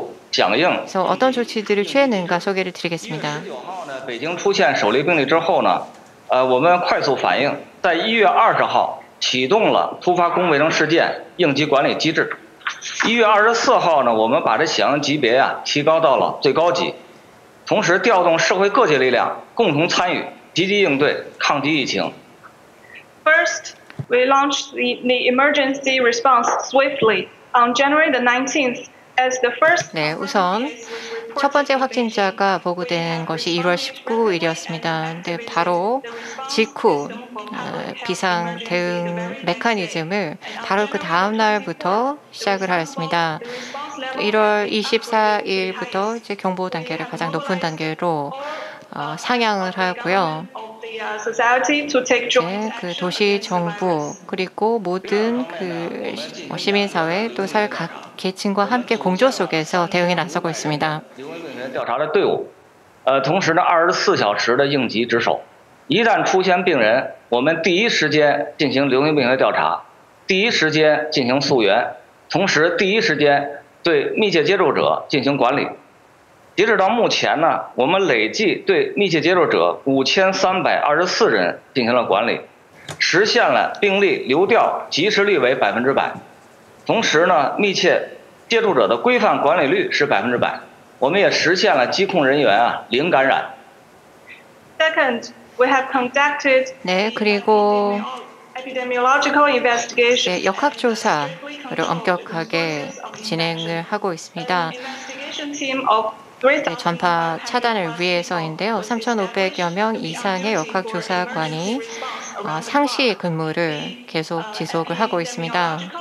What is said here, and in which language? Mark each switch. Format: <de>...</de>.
<ko>그래서 어떤 조치들을 취했는가 소개를 드리겠습니다.</ko> <zh>北京出现首例病例之后呢，我们快速反应，在1月20号。启动了突发公共卫生事件应急管理机制。 1月24号呢，我们把这响应级别提高到了最高级，同时调动社会各界力量共同参与，积极应对抗击疫情。</zh> <en>First, we launched the emergency response swiftly on January the 19th as the first.</en> <ko>네, 우선 첫 번째 확진자가 보고된 것이 1월 19일이었습니다. 근데 바로 직후 비상 대응 메커니즘을 바로 그 다음 날부터 시작을 하였습니다. 1월 24일부터 이제 경보 단계를 가장 높은 단계로 상향을 하였고요. 네, 그 도시 정부 그리고 모든 그 시민사회 또 사회 각 계층과 함께 공조 속에서 대응에 나서고 있습니다.</ko> <zh>调查的队伍，同时呢，24小时的应急值守。一旦出现病人，我们第一时间进行流行病学调查，第一时间进行溯源，同时第一时间对密切接触者进行管理。截止到目前呢，我们累计对密切接触者5324人进行了管理，实现了病例流调及时率为100%。同时呢，密切接触者的规范管理率是100%。我们也实现了疾控人员零感染。</zh> <en>Second, we have conducted</en> <ko>네, 그리고</ko> <en>epidemiological investigation.</en> <ko>네, 역학조사를 엄격하게 진행을 하고 있습니다. 네, 전파 차단을 위해서인데요. 3,500여 명 이상의 역학조사관이 상시 근무를 계속 지속을 하고 있습니다.</ko>